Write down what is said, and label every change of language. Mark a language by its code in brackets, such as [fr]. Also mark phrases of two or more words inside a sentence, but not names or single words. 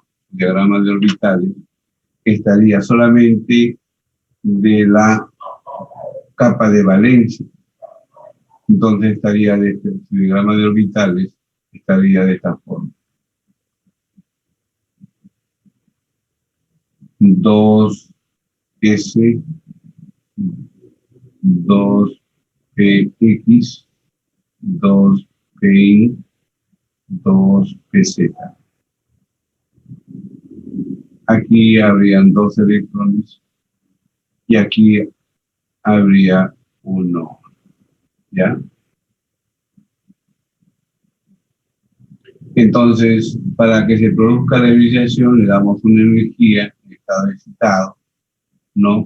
[es] Su diagrama de orbitales estaría solamente de la capa de valencia. Entonces estaría su diagrama de orbitales estaría de esta forma. 2s, 2px, 2pi, 2pz. Aquí habrían dos electrones y aquí habría uno, ¿ya? Entonces, para que se produzca la ionicización, le damos una energía en estado excitado, ¿no?